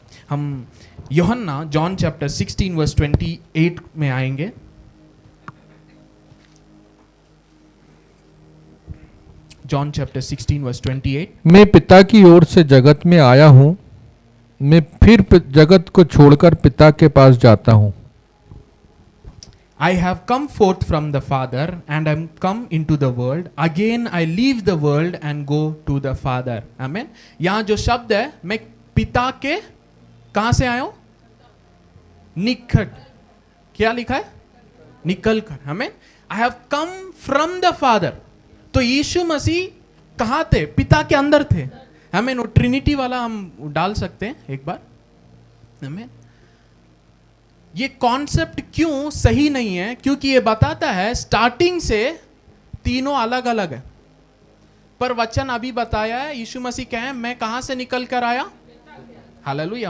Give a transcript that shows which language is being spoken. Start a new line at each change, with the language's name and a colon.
Hindi: हम यूहन्ना, John chapter 16 verse 28 में आएंगे।
English: John chapter 16 verse 28.
Hindi: मैं पिता की ओर से जगत में आया हूँ, मैं फिर जगत को छोड़कर पिता के पास जाता हूँ।
English: I have come forth from the Father and am come into the world. Again I leave the world and go to the Father. Amen.
Hindi: यहाँ जो शब्द है, मैं पिता के कहाँ से आया हूँ? निकट। क्या लिखा है? निकल कर। Amen.
English: I have come from the Father.
Hindi: तो यीशु मसीह कहाँ थे? पिता के अंदर थे। हमें वो ट्रिनिटी वाला हम डाल सकते हैं एक बार। हमें ये कॉन्सेप्ट क्यों सही नहीं है? क्योंकि ये बताता है स्टार्टिंग से तीनों अलग अलग है, पर वचन अभी बताया है यीशु मसीह कहे मैं कहां से निकल कर आया? हालेलुया।